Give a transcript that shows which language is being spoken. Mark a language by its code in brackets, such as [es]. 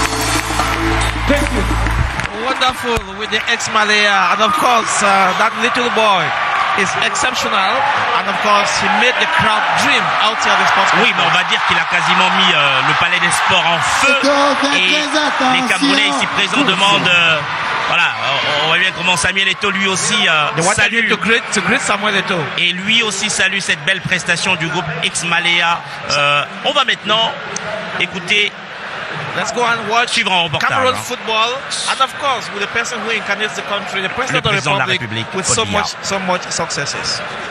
[en] Thank you. Wonderful with the ex-Malaya and of course that little boy is exceptional, and of course he made the crowd dream out here at the sports. [fr] Oui, mais on va dire qu'il a quasiment mis le palais des sports en feu. Et les Camerounais ici présents demandent. Voilà, on voit bien comment Samuel Eto'o lui aussi salue. [en] To greet Samuel Eto'o. [fr] Et lui aussi salue cette belle prestation du groupe X Malaya. On va maintenant écouter. [en] Let's go and watch Cameroon hein. football, and of course with the person who incarnates the country, the president of the Republic, with so much successes.